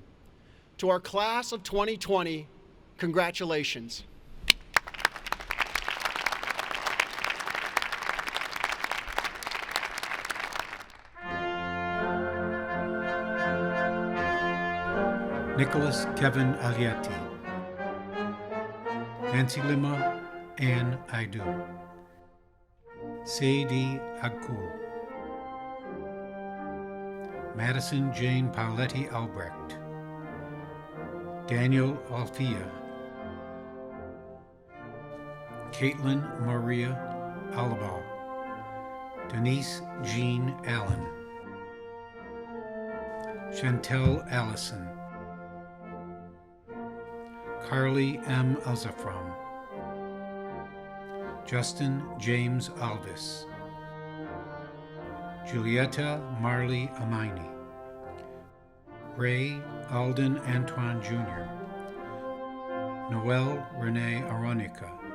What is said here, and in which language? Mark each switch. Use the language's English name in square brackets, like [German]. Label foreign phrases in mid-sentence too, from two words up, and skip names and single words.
[English] To our class of 2020, congratulations. Nicholas Kevin Aliati, Nancy Lima, Ann Aidu, Seidi Agkul, Madison Jane Pauletti Albrecht, Daniel Alfia, Caitlin Maria Alaba, Denise Jean Allen, Chantel Allison, Carly M. Alzafram, Justin James Alvis, Julietta Marley Amaini, Ray Alden Antoine Jr., Noelle Renee Aronica,